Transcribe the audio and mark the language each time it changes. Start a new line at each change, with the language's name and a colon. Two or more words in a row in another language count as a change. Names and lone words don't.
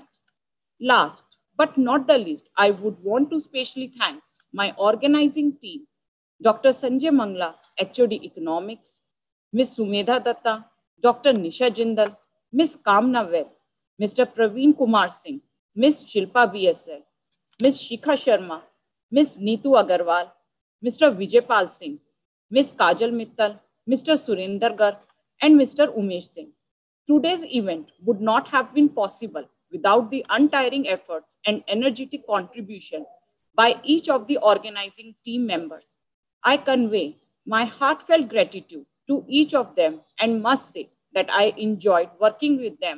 English: Last but not the least, I would want to specially thank my organizing team, Dr. Sanjay Mangla, HOD Economics, Ms. Sumedha Datta, Dr. Nisha Jindal, Ms. Kamna Vaid, Mr. Praveen Kumar Singh, Ms. Shilpa BSL, Ms. Shikha Sharma, Ms. Neetu Agarwal, Mr. Vijaypal Singh, Ms. Kajal Mittal, Mr. Surinder Garg, and Mr. Umesh Singh. Today's event would not have been possible without the untiring efforts and energetic contribution by each of the organizing team members. I convey my heartfelt gratitude to each of them and must say that I enjoyed working with them.